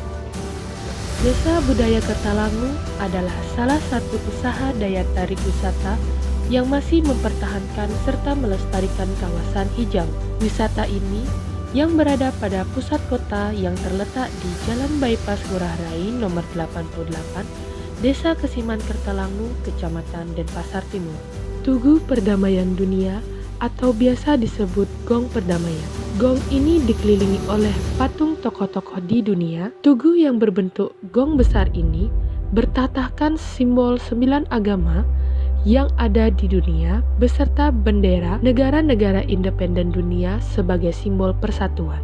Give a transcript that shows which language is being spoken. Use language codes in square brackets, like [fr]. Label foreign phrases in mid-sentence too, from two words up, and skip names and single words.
[id] Desa Budaya Ketelangu adalah salah satu usaha daya tarik wisata yang masih mempertahankan serta melestarikan kawasan hijau. Wisata ini yang berada pada pusat kota yang terletak di Jalan Bypass Ngurah Rai nomor 88, Desa Kesiman Kertalangu, Kecamatan Denpasar Timur. Tugu Perdamaian Dunia atau biasa disebut Gong Perdamaian. Gong ini dikelilingi oleh patung tokoh-tokoh di dunia. Tugu yang berbentuk gong besar ini bertatahkan simbol 9 agama yang ada di dunia beserta bendera negara-negara independen dunia sebagai simbol persatuan.